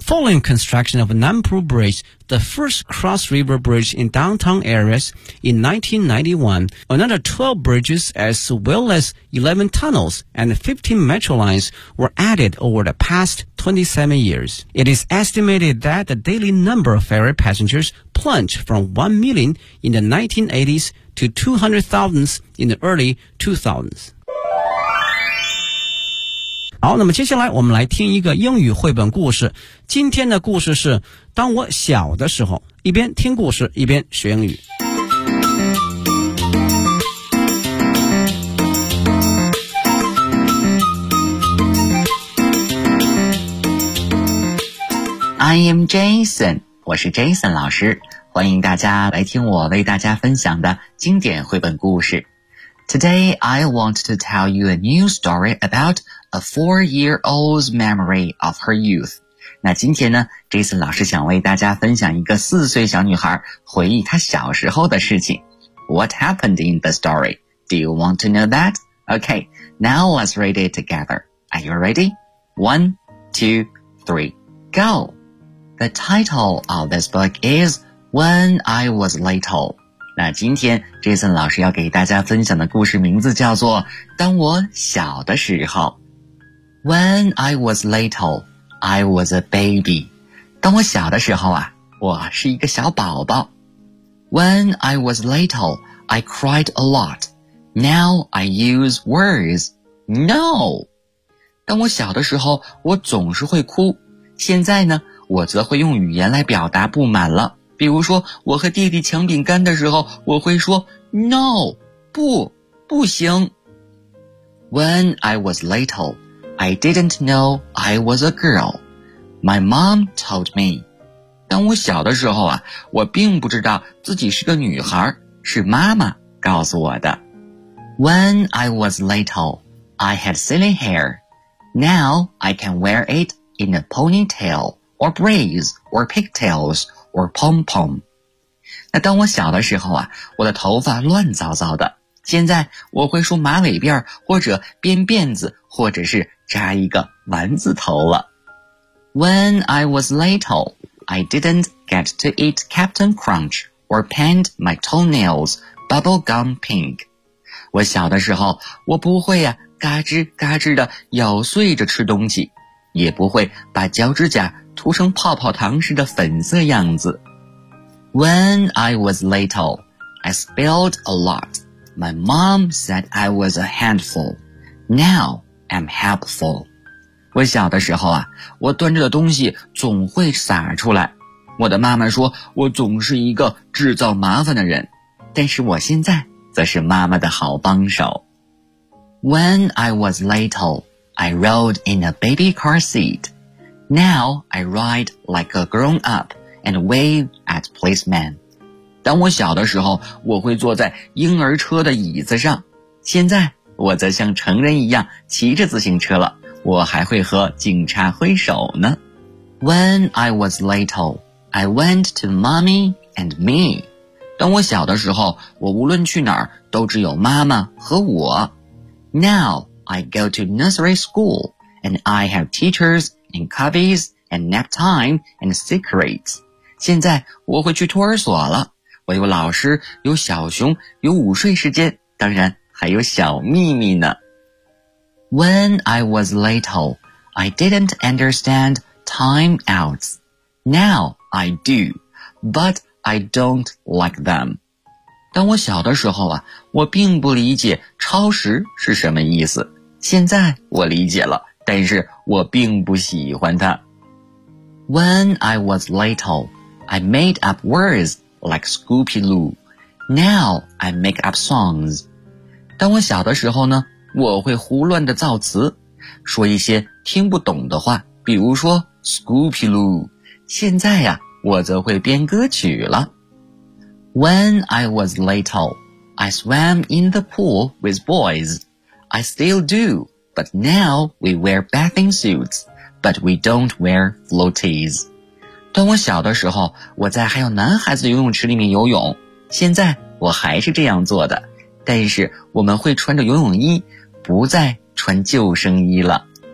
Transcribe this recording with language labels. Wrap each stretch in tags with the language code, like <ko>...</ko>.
<en>Following construction of Nanpu Bridge, the first cross-river bridge in downtown areas in 1991, another 12 bridges as well as 11 tunnels and 15 metro lines were added over the past 27 years. It is estimated that the daily number of ferry passengers plunged from 1 million in the 1980s to 200,000 in the early 2000s.</en> <zh>好，那么接下来我们来听一个英语绘本故事。今天的故事是当我小的时候，一边听故事一边学英语。</zh> <en>I am Jason，</en> <zh>我是 Jason 老师，欢迎大家来听我为大家分享的经典绘本故事。</zh> <en>Today I want to tell you a new story about a four-year-old's memory of her youth.</en> <zh>那今天呢 ，Jason 老师想为大家分享一个四岁小女孩回忆她小时候的事情。</zh> <en>What happened in the story? Do you want to know that? Okay, now let's read it together. Are you ready? One, two, three, go. The title of this book is When I Was Little.</en> <zh>那今天 Jason 老师要给大家分享的故事名字叫做当我小的时候。</zh> <en>When I was little, I was a baby.</en> <zh>当我小的时候啊，我是一个小宝宝。</zh> <en>When I was little, I cried a lot. Now I use words. No!</en> <zh>当我小的时候，我总是会哭。现在呢，我则会用语言来表达不满了。比如说我和弟弟抢饼干的时候，我会说 No, 不，不行。</zh> <en>When I was little, I didn't know I was a girl. My mom told me.</en> <zh>当我小的时候啊，我并不知道自己是个女孩，是妈妈告诉我的。</zh> <en>When I was little, I had silly hair. Now I can wear it in a ponytail, or braids, or pigtails,or pom-pom.</en> <zh>那当我小的时候啊，我的头发乱糟糟的。现在我会梳马尾辫，或者编辫子，或者是扎一个丸子头了。</zh> <en>When I was little, I didn't get to eat Captain Crunch or paint my toenails bubble gum pink.</en> <zh>我小的时候，我不会啊，嘎吱嘎吱的咬碎着吃东西，也不会把脚趾甲涂成泡泡糖似的粉色样子。</zh> <en>When I was little, I spilled a lot. My mom said I was a handful. Now I'm helpful.</en> <zh>我小的时候啊，我端着的东西总会洒出来。我的妈妈说我总是一个制造麻烦的人，但是我现在则是妈妈的好帮手。</zh> <en>When I was little, I rode in a baby car seat. Now I ride like a grown up and wave at policemen.</en> <zh>当我小的时候，我会坐在婴儿车的椅子上。现在我则像成人一样骑着自行车了，我还会和警察挥手呢。</zh> <en>When I was little, I went to mommy and me.</en> <zh>当我小的时候，我无论去哪儿都只有妈妈和我。</zh> <en>Now I go to nursery school and I have teachers and cubbies and nap time and secrets.</en> <zh>现在我会去托儿所了，我有老师，有小熊，有午睡时间，当然还有小秘密呢。</zh> <en>When I was little, I didn't understand timeouts. Now I do, but I don't like them.</en> <zh>当我小的时候啊，我并不理解超时是什么意思。现在我理解了，但是我并不喜欢它。</zh> <en>When I was little, I made up words like Scoopy Loo. Now I make up songs.</en> <zh>当我小的时候呢，我会胡乱的造词，说一些听不懂的话，比如说 Scoopy Loo. 现在呀，我则会编歌曲了。</zh> <en>When I was little, I swam in the pool with boys. I still do, but now we wear bathing suits, but we don't wear floaties.</en> <zh>当我小的时候，我在还有男孩子游泳池里面游泳，现在我还是这样做的，但是我们会穿着游泳衣，不再穿救生衣了。</zh>